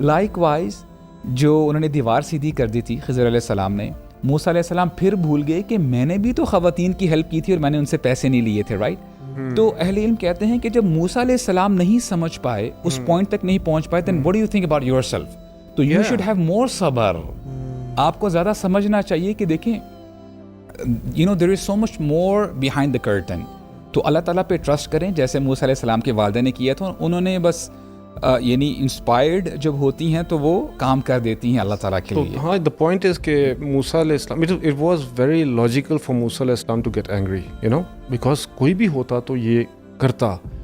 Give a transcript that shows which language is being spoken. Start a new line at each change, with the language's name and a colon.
Urdu: Like wise جو انہوں نے دیوار سیدھی کر دی تھی خضر علیہ السلام نے، موسیٰ علیہ السلام پھر بھول گئے کہ میں نے بھی تو خواتین کی ہیلپ کی تھی اور میں نے ان سے پیسے نہیں لیے تھے، رائٹ. تو اہل علم کہتے ہیں کہ جب موسیٰ علیہ السلام نہیں سمجھ پائے، اس پوائنٹ تک نہیں پہنچ پائے،
English: then what do you think about yourself؟
Urdu: تو
English: you should have more
Urdu: صبر. آپ کو زیادہ سمجھنا چاہیے کہ دیکھیں
English: you know there is so much more behind the curtain.
Urdu: تو اللہ تعالیٰ پہ ٹرسٹ کریں جیسے موسیٰ علیہ السلام کے والدہ نے کیا تھا. انہوں نے بس یعنی انسپائرڈ جب ہوتی ہیں تو وہ کام کر دیتی ہیں اللہ تعالیٰ کے لیے.
English: ہاں the point is کہ موسیٰ علیہ السلام it was very logical for Musa علیہ السلام to get angry, you know, because
Urdu: کوئی بھی ہوتا تو یہ کرتا.